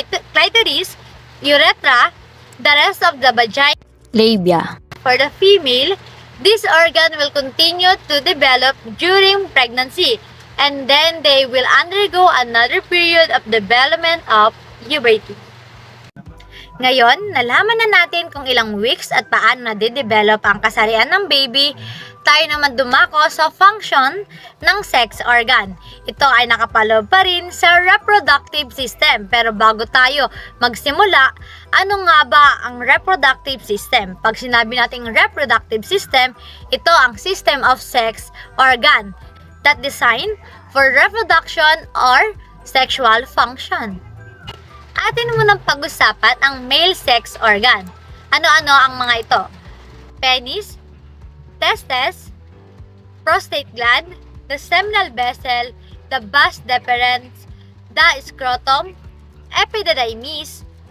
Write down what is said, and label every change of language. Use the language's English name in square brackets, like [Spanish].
[English] clitoris, urethra, the rest of the vagina labia, for the female, this organ will continue to develop during pregnancy, and then they will undergo another period of development of puberty. [Filipino] Ngayon, nalaman na natin kung ilang weeks at paano nade-develop ang kasarian ng baby, tayo naman dumako sa function ng sex organ. Ito ay nakapaloob pa rin sa reproductive system. Pero bago tayo magsimula, ano nga ba ang reproductive system? Pag sinabi nating reproductive system, ito ang [English] system of sex organ that designed for reproduction or sexual function. [Filipino] Atin munang pag-usapan ang male sex organ. Ano-ano ang mga ito? Penis, testes, prostate gland, the seminal vessel, the vas deferens, the scrotum, epididymis.